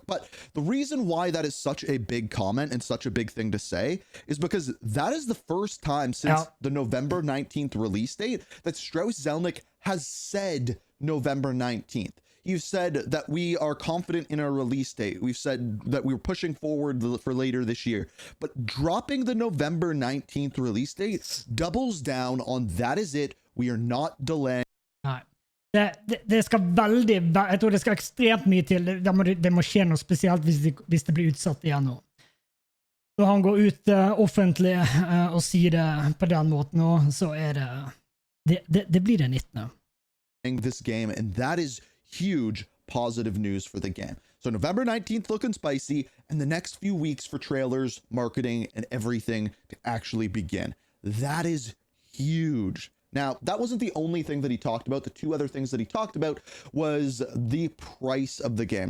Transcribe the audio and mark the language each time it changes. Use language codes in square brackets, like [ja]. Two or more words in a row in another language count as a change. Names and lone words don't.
[en] But the reason why that is such a big comment and such a big thing to say is because that is the first time since the November 19th release date that Strauss Zelnick has said November 19th. You've said that we are confident in our release date. We've said that we're pushing forward for later this year. But dropping the November 19th release date doubles down on that is it. We are not delaying. [no] Nei. Det skal jeg tror det skal ekstremt mye til. Det må skje noe spesielt hvis det blir utsatt igjen nå. Når han går ut offentlig og sier det på den måten nå, så det blir det 19. [en] This game, and that is huge positive news for the game. So November 19th looking spicy, and the next few weeks for trailers, marketing, and everything to actually begin. That is huge. Now, that wasn't the only thing that he talked about. The two other things that he talked about was the price of the game.